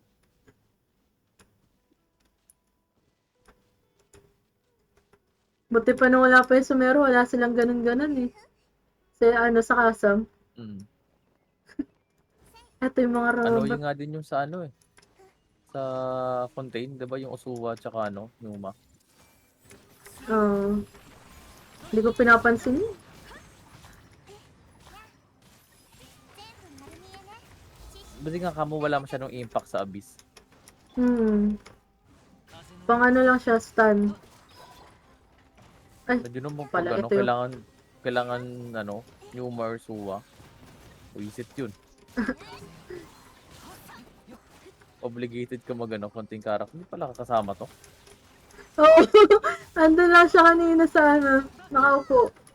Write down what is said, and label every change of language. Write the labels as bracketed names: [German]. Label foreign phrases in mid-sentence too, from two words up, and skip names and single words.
[Filipino] Buti pa nung wala pa yung Sumeru, wala silang ganun-ganun eh. Sa kasam. Mm. Ito yung mga robot. Annoying nga din yung sa ano eh. Sa contain, 'di ba yung Usuwa tsaka ano, Numa. Oo. Hindi ko pinapansin yun. [Japanese] 全部丸見えね。知識 [Filipino] Buti nga kamo wala masyadong impact sa Abyss. Hmm. [Japanese] 風の [Filipino] Pang ano lang siya, stun. Ay, Medyo naman pag pala, ano, ito yung... kailangan ano, Yuma or Suwa. Wisit yun. Obligated ka mag ano, konting karak. Hindi pala kasama to. Oo, andun lang siya kanina sa ano, nakaupo.